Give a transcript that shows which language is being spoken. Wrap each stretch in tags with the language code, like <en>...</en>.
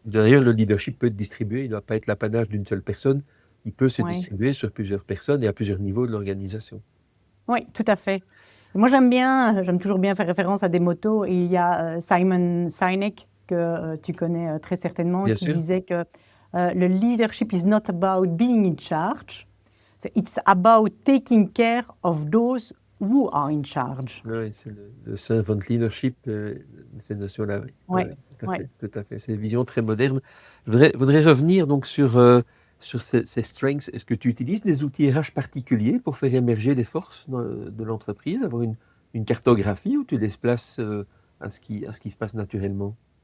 <fr>D'ailleurs, le leadership peut être distribué. Il ne doit pas être l'apanage d'une seule personne. Il peut se distribuer sur plusieurs personnes et à plusieurs niveaux de l'organisation. Oui, tout à fait. Moi, j'aime toujours bien faire référence à des motos. Et il y a Simon Sinek, que tu connais très certainement, Bien qui sûr. disait que le</fr> <en>leadership is not about being in charge. It's about taking care of those who are in charge.</en> <fr>Oui, c'est le servant leadership, ces notions-là. Oui, tout à fait. C'est une vision très moderne. Je voudrais revenir donc sur ces strengths. Est-ce que tu utilises des outils RH particuliers pour faire émerger les forces de l'entreprise, avoir une cartographie où tu laisses place à ce qui se passe naturellement?</fr>